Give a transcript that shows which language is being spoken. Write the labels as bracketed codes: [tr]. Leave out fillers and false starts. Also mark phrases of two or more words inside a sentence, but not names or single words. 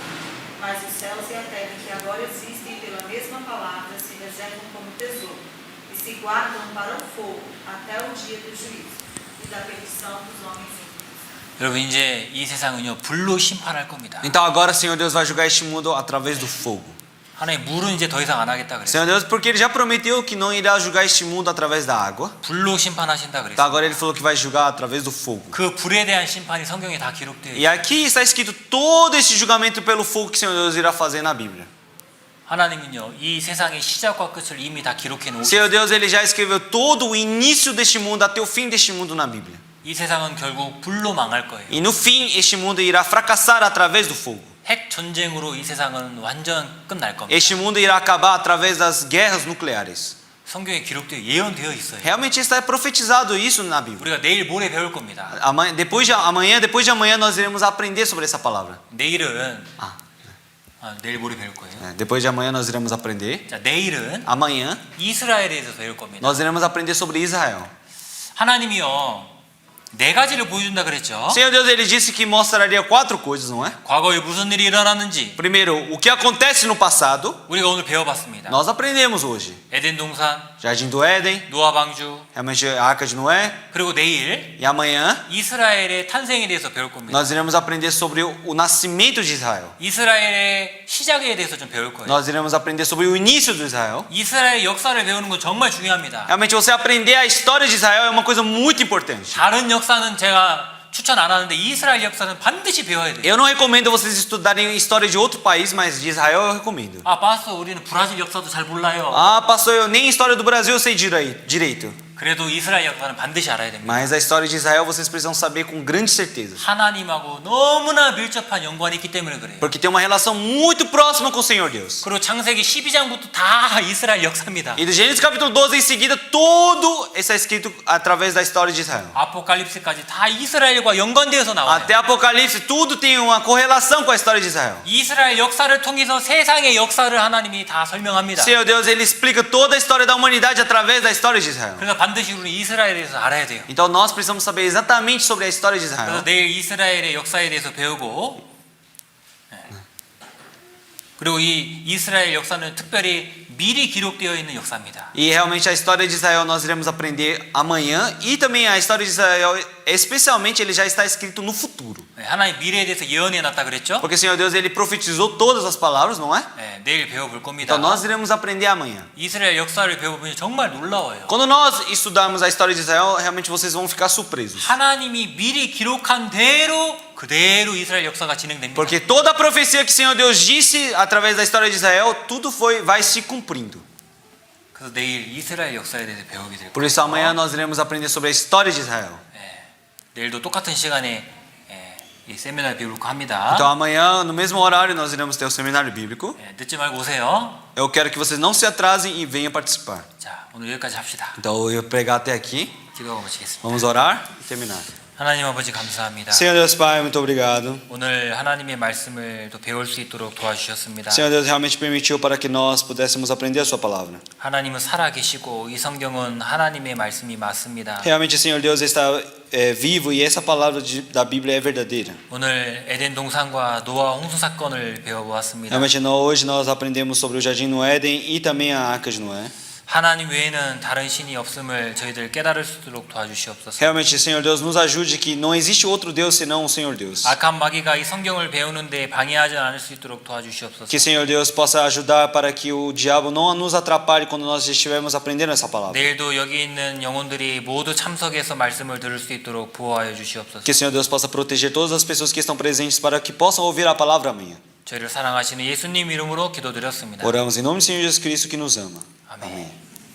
[pt] Mas os céus e a terra que agora existem pela mesma palavra se reservam como tesouro e se guardam para o fogo até o dia do juízo e da perdição dos homens ímpios. [ko] 여러분, 이제 이 세상은요 불로 심판할 겁니다. [pt] Então agora o Senhor Deus vai julgar este mundo através do fogo. [ko] 하나님 물은 이제 더 이상 안 하겠다 그랬어요. [pt] Senhor Deus, porque ele já prometeu que não irá julgar este mundo através da água. [ko] 불로 심판하신다 [pt] Então [ko] 그랬어요. [pt] agora ele falou que vai julgar através do fogo. [ko] 그 불에 대한 심판이 성경에 다 기록되어 [pt] E [ko] 있어요. [pt] aqui está escrito todo esse julgamento pelo fogo que o Senhor Deus irá fazer na Bíblia. [ko] 하나님은요 이 세상의 시작과 끝을 이미 다 기록해 놓으셨어요. [pt] Senhor Deus, ele já escreveu todo o início deste mundo até o fim deste mundo na Bíblia. [ko] 이 세상은 결국 불로 망할 거예요. [pt] E no fim este mundo irá fracassar através do fogo. [ko] 핵 전쟁으로 이 세상은 완전 끝날 겁니다. [pt] Este mundo irá acabar através das guerras nucleares. [ko] 성경에 기록되어 예언되어 있어요. [pt] Realmente está profetizado isso na Bíblia. [ko] 우리가 내일 모레 배울 겁니다. [pt] Depois de amanhã nós iremos aprender sobre essa palavra. [ko] 내일은 내일 모레 배울 거예요. [pt] Depois de amanhã nós iremos aprender. [ko] 자, 내일은 [pt] Amanhã [ko] 이스라엘에 대해서 배울 겁니다. [pt] nós iremos aprender sobre Israel. [ko] 하나님이요 네 가지를 보여준다 그랬죠. [pt] Senhor Deus, ele disse que mostraria 4 coisas, não é? [ko] 과거에 무슨 일이 일어났는지 [pt] Primeiro, o que acontece no passado, [ko] 우리가 오늘 배워봤습니다. [pt] nós aprendemos hoje. [ko] 에덴 동산, [pt] Jardim do Éden, [ko] 노아 방주, [pt] realmente a Arca de Noé. [ko] 그리고 내일 [pt] E amanhã [ko] 이스라엘의 탄생에 대해서 배울 겁니다. [pt] nós iremos aprender sobre o nascimento de Israel. [ko] 이스라엘의 시작에 대해서 좀 배울 거예요. [pt] Nós iremos aprender sobre o início de Israel. [ko] 이스라엘 역사를 배우는 건 정말 중요합니다. [pt] Realmente você aprender a história de Israel é uma coisa muito importante. [ko] 다른 역사는 제가 추천 안 하는데 이스라엘 역사는 반드시 배워야 돼요. [pt] Eu não recomendo vocês estudarem a história de outro país, mas de Israel eu recomendo. [ko] 아, pastor, 우리는 브라질 역사도 잘 몰라요. [pt] Ah, pastor, eu nem a história do Brasil eu sei direito. [ko] 그래도 이스라엘 역사는 반드시 알아야 됩니다. [pt] Mas a história de Israel vocês precisam saber com grande certeza. [ko] 하나님하고 너무나 밀접한 연관이 있기 때문에 그래요. [pt] Porque tem uma relação muito próxima com o Senhor Deus. [ko] 그리고 창세기 12장부터 다 이스라엘 역사입니다. [pt] E do Gênesis capítulo 12 em seguida, todo está escrito através da história de Israel. [ko] 아포칼립스까지 다 이스라엘과 연관되어서 나와요. [pt] Até Apocalipse, tudo tem uma correlação com a história de Israel. [ko] 이스라엘 역사를 통해서 세상의 역사를 하나님이 다 설명합니다. [pt] Senhor Deus, ele explica toda a história da humanidade através da história de Israel. [ko] 그래서 반드시 우리 이스라엘에 대해서 알아야 돼요. [pt] Então nós precisamos saber exatamente sobre a história de [ko] 그래서 [pt] Israel. [ko] 내일 이스라엘의 역사에 대해서 배우고 그리고 이 이스라엘 역사는 특별히 미리 기록되어 있는 역사입니다. [pt] E realmente a história de Israel nós iremos aprender amanhã. E também a história de Israel, especialmente, ele já está escrito no futuro. [ko] 네, 하나님 미래에 대해서 예언해 놨다 그랬죠? [pt] Porque o Senhor Deus, ele profetizou todas as palavras, não é? [ko] 네, 내일 배워볼 겁니다. [pt] Então nós iremos aprender amanhã. [ko] 이스라엘 역사를 배워보면 정말 놀라워요. [pt] Quando nós estudarmos a história de Israel, realmente vocês vão ficar surpresos. [ko] 하나님이 미리 기록한 대로 그대로 이스라엘 역사가 진행됩니다. [pt] Porque toda a profecia que o Senhor Deus disse através da história de Israel, tudo vai se cumprindo. [ko] 그래서 내일 이스라엘 역사에 대해서 배우게 될 [pt] Por [ko] 거예요. [pt] isso amanhã nós iremos aprender sobre a história de Israel. [ko] 내일도 똑같은 시간에 이 세미나를 배우려고 합니다. [pt] Então amanhã, no mesmo horário, nós iremos ter o seminário bíblico. [ko] 늦지 말고 오세요. [pt] Eu quero que vocês não se atrasem e venham participar. [ko] 자, 오늘 여기까지 합시다. [pt] Então eu vou pregar até aqui. [ko] 기도하고 마치겠습니다. [pt] Vamos orar e terminar. [ko] 하나님 아버지 감사합니다. [pt] Senhor Deus Pai, muito obrigado. [ko] 오늘 하나님의 말씀을 또 배울 수 있도록 도와주셨습니다. [pt] Senhor Deus realmente permitiu para que nós pudéssemos aprender a sua palavra. [ko] 하나님은 살아계시고 이 성경은 하나님의 말씀이 맞습니다. [pt] Realmente o Senhor Deus está vivo e essa palavra da Bíblia é verdadeira. [ko] 오늘 에덴 동산과 노아 홍수 사건을 배워보았습니다. [pt] Realmente hoje nós aprendemos sobre o jardim no Éden e também a arca de Noé. [ko] 하나님 외에는 다른 신이 없음을 저희들 깨달을 수 있도록 도와주시옵소서. [pt] Realmente, Senhor Deus, nos ajude que não existe outro Deus senão o Senhor Deus. [ko] 악한 마귀가 이 성경을 배우는데 방해하지 않을 수 있도록 도와주시옵소서. [pt] Que Senhor Deus possa ajudar para que o diabo não nos atrapalhe quando nós estivermos aprendendo essa palavra. [ko] 내일도 여기 있는 영혼들이 모두 참석해서 말씀을 들을 수 있도록 보호하여 주시옵소서. [pt] Que Senhor Deus possa proteger todas as pessoas que estão presentes para que possam ouvir a palavra amanhã. [ko] 저희를 사랑하시는 예수님 이름으로 기도드렸습니다. [pt] Oramos em nome do Senhor Jesus Cristo que nos ama. [ko] 아멘. [pt] Amém.